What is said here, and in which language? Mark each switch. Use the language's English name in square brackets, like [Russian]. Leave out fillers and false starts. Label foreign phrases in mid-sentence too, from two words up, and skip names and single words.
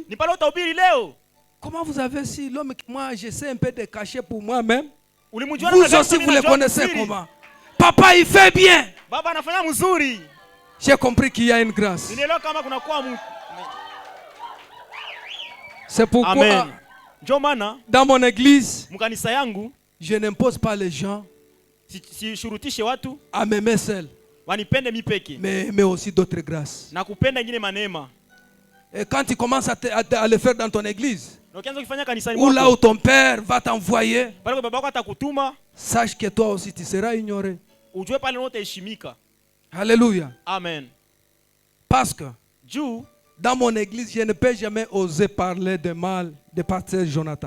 [French] Comment vous avez su l'homme que moi j'essaie un peu de cacher pour moi-même? Vous aussi vous le connaissez comment? Papa il fait bien. J'ai compris qu'il y a une grâce. C'est pourquoi Dans mon église, [Swahili] mkanisa yangu, [French] je n'impose pas les gens [Swahili] shurutishe watu [French] à m'aimer seul, [Swahili] wanipende mi peke, [French] mais aussi d'autres grâces. [Swahili] Na kupenda ingine manema. [French] Et quand tu commences à le faire dans ton église, ou ou là où ton père va t'envoyer, sache que toi aussi tu seras ignoré. [Swahili] Ujue Alléluia. Amen. [French] Parce que dans mon église, je ne peux jamais oser parler de mal de pasteur Jonathan.